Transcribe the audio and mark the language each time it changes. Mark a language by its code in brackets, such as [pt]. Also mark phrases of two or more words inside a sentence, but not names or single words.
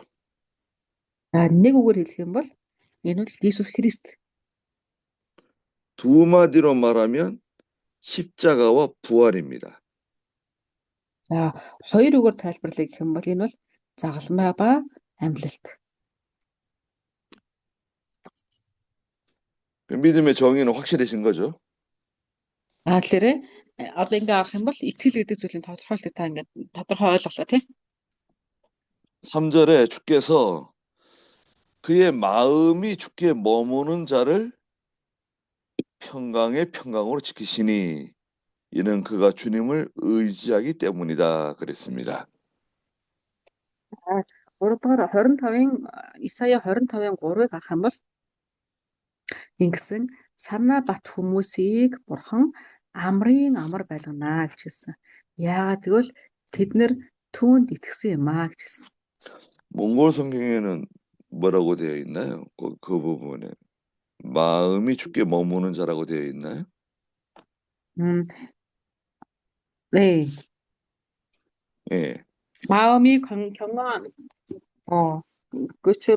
[mn] Нэг үгээр хэлэх юм бол энэ бол Иесус Христ. [ko] 두 마디로 말하면 십자가와 부활입니다. [mn] За хоёр үгээр тайлбарлая гэх юм бол энэ бол загалмай ба амьлалт. [ko] 믿음의 정의는 확실해진 거죠. [mn] Тэгэхээр одоо ингээ арах юм бол итгэл гэдэг зүйлийн тодорхойлолтыг та ингээ тодорхой ойлголоо тийм. [ko] 3절에 주께서 그의 마음이 주께 머무는 자를 평강의 평강으로 지키시니 이는 그가 주님을 의지하기 때문이다 그랬습니다. [mn] 3-р 25-ын Исая 25-ын 3-ыг харах юм бол ингэсэн санаа бат хүмүүсийг бурхан амрын амар байлгана гэж хэлсэн. Яагаад гэвэл тэд нэр түүнд итгэсэн юм аа гэж хэлсэн. [ko] 몽골 성경에는 뭐라고 되어 있나요? 그 부분에 마음이 주께 머무는 자라고 되어 있나요? 네. 예. 마음이 경건한 그렇죠.